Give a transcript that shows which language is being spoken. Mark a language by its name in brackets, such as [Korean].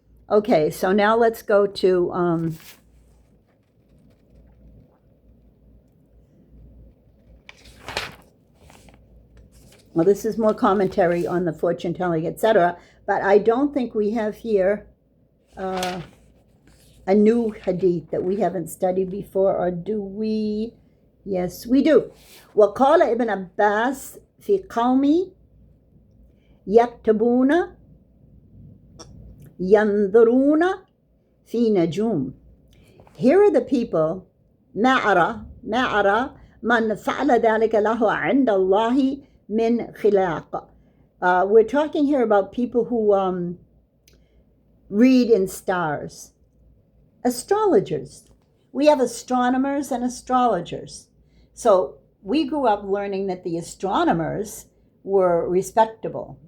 [English] Okay, so now let's go to well, this is more commentary on the fortune telling, etc. But I don't think we have here a new hadith that we haven't studied before, or do we? Yes, we do. [Arabic] وقال ابن عباس في قومي يكتبون ينظرون في نجوم. [English] Here are the people [Arabic] ما أرى من فعل ذلك له عند الله من خلاق. [English] We're talking here about people who read in stars. Astrologers. We have astronomers and astrologers. So we grew up learning that the astronomers were respectable.